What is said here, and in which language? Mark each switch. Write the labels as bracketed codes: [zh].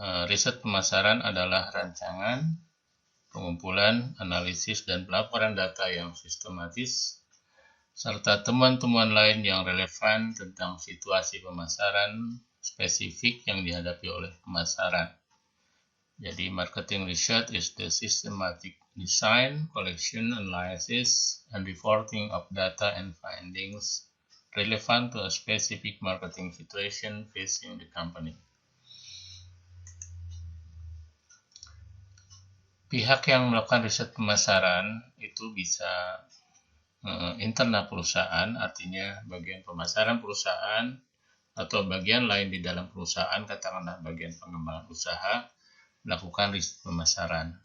[id] Riset pemasaran adalah rancangan, pengumpulan, analisis, dan pelaporan data yang sistematis, serta temuan-temuan lain yang relevan tentang situasi pemasaran spesifik yang dihadapi oleh pemasaran. [en] Jadi, marketing research is the systematic design, collection, analysis, and reporting of data and findings relevant to a specific marketing situation facing the company. [id] Pihak yang melakukan riset pemasaran itu bisa internal perusahaan, artinya bagian pemasaran perusahaan atau bagian lain di dalam perusahaan, katakanlah bagian pengembangan usaha, melakukan riset pemasaran.